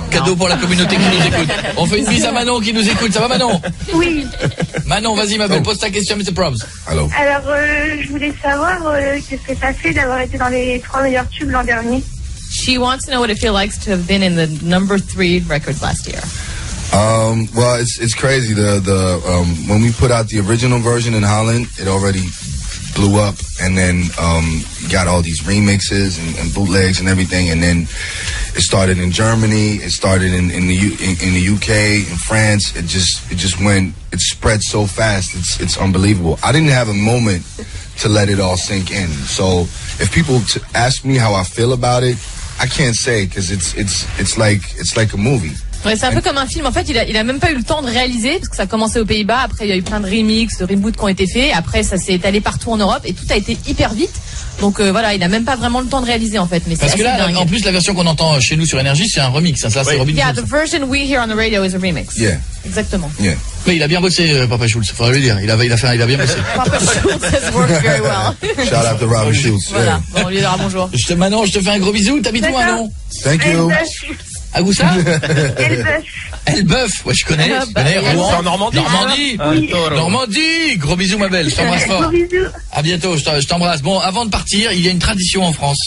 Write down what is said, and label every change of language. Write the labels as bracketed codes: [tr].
[fr] cadeau pour la communauté qui nous écoute. On fait une bise à Manon qui nous écoute. Ça va, Manon? Oui. Manon, vas-y, ma belle, pose ta question, Mr. Probs. [en] Hello. [fr] Alors, je voulais savoir qu'est-ce que ça fait d'avoir été dans les 3 meilleurs tubes l'an dernier. [en] She wants to know what it feels like to have been in the number 3 records last year. Well, it's crazy. When we put out the original version in Holland, it already blew up, and then got all these remixes and bootlegs and everything, and then it started in Germany, it started in the UK, in France. It spread so fast. It's unbelievable. I didn't have a moment to let it all sink in. So if people ask me how I feel about it, I can't say because it's like a movie. [fr] Ouais, c'est un peu comme un film. En fait, il a même pas eu le temps de réaliser parce que ça a commencé aux Pays-Bas. Après, il y a eu plein de remixes, de reboots qui ont été faits. Après, ça s'est étalé partout en Europe et tout a été hyper vite. Donc voilà, il a même pas vraiment le temps de réaliser en fait. Mais parce que là, dingue. en plus, la version qu'on entend chez nous sur Énergie, c'est un remix. Hein, ça, c'est Robin [en] Yeah, [fr] Schulz. [en] the version we hear on the radio is a remix. Yeah. [fr] Exactement. [en] Yeah. [fr] Mais il a bien bossé, Papa Schulz. Faudrait lui dire. Il a bien bossé. [en] Papa Schulz has worked very well. Shout out to Robin Schulz. [fr] Voilà. Bon, on lui dira bonjour. Manon, je te fais un gros bisou. T'habites où, Manon? [en] Thank you. [fr] À où ça? Elbeuf. Elbeuf, ouais, je connais. Rouen. En Normandie. Normandie. Oui. Normandie. Gros bisous, ma belle. Je t'embrasse fort. Gros bisous. À bientôt. Je t'embrasse. Bon, avant de partir, il y a une tradition en France.